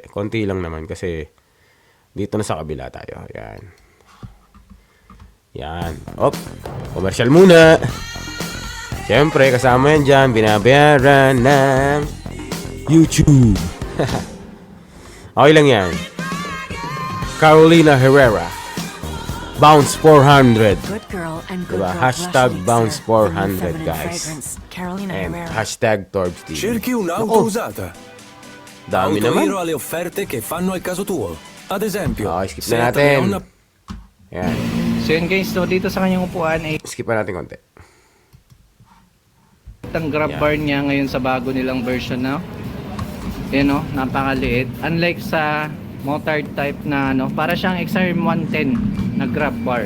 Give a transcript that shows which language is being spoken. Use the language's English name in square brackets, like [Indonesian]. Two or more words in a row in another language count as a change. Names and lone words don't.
[Filipino] Konti lang naman kasi dito na sa kabila tayo. Yan. Commercial muna. Siyempre, kasama yan dyan, binabayaran ng YouTube. Okay lang yan. [English] Carolina Herrera. Bounce 400. Good girl and good [Filipino] Diba? [English] girl Hashtag blush Bounce mixer, the new 400 feminine [Filipino] guys. [English] fragrance, Carolina And Herrera. hashtag Torbs TV. [Italian] Cerchi un'auto [Filipino] Nako, [Italian] usata? [Filipino] dami [Italian] Auto [Filipino] naman. [Italian] Hero ha le offerte che fanno al caso tuo. Ad esempio, [Filipino] Okay, skip [Italian] se [Filipino] na [Italian] la tua [Filipino] natin. [Italian] nonna [Filipino] Yan. so yun guys, so dito sa kanyang upuan ay Skip na natin konti. ang [English] grab bar [Filipino] niya ngayon sa bago nilang version na. Yan o, napakaliit. Unlike sa motard type na para siyang XRM 110 na [English] grab bar.